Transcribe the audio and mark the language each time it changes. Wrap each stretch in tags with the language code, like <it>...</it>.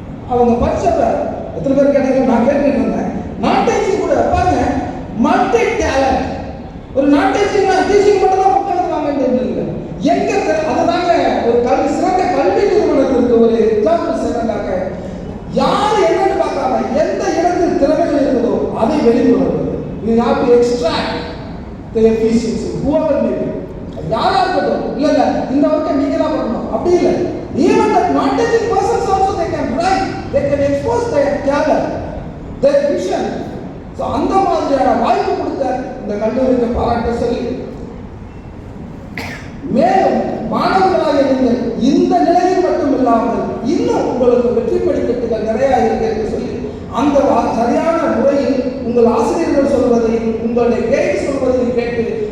<ta>அவங்க படிச்சப்ப எத்தனை பேர் கேட்டாங்க, நான் கேட்டுட்டு இருந்தேன். நான் டீச்சிங் கூட பாருங்க</ta> <en>Multi talent.</en> <ta>ஒரு நான் டீச்சிங் மட்டும் தான் புக் எழுதுவாங்கன்னு இல்லை, எங்க அதுதாங்க ஒரு சிறந்த கல்வி நிறுவனத்திற்கு ஒரு எக்ஸாம்பிள் செய்யறாங்க. யார் என்னன்னு பார்க்காம எந்த இடத்தில் திறமைகள் இருக்குதோ அதை வெளிக்கொணர்வது.</ta> <en>We have to extract the efficiency whoever may be.</en> <ta>யாரா இருக்கட்டும், இல்ல இந்த ஒர்க்கை நீங்க தான் பண்ணணும் அப்படி இல்லை.</ta> <en>Even the non-teaching persons also they can write, they can expose their talent, their vision.</en> <ta>So அந்த மாதிரியான வாய்ப்பு கொடுத்த இந்த கல்லூரிக்கு பாராட்ட சொல்லி, மேலும் மாணவர்களாக நீங்கள் இந்த நிலையில் மட்டும் இல்லாமல் இன்னும் உங்களுக்கு வெற்றி படிக்கட்டுகள் நிறைய இருக்கு என்று சொல்லி அந்த சரியான முறையில் உங்கள் ஆசிரியர்கள் சொல்வதையும் உங்களுடைய கைடு சொல்வதையும் கேட்டு</ta>